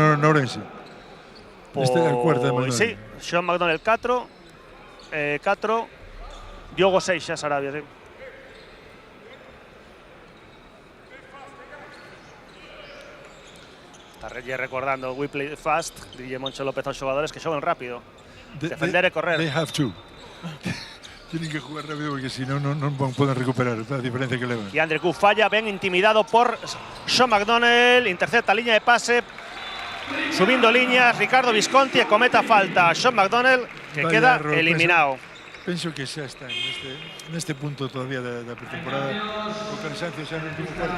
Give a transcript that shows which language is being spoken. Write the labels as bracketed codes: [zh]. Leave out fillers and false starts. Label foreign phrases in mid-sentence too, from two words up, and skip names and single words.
[gl] No Ourense. Esta é a cuarta de McDonnell. Sí, Sean McDonnell 4, Diogo Seixas, Arabia, sí. Está recordando, [en] we play fast, [gl] DJ Moncho López aos xogadores que xogan rápido. Defender e correr. [en] They have to. [es] Tienen que jugar rápido porque si no, no pueden recuperar la diferencia que levan. [gl] Y Andre Q falla, ben intimidado por Sean McDonnell, intercepta línea de pase, subindo líneas, Ricardo Visconti e cometa falta. Sean McDonnell que Vaya queda error, eliminado. Penso que xa está neste punto todavía da pretemporada. O cansancio xa no último cuarto.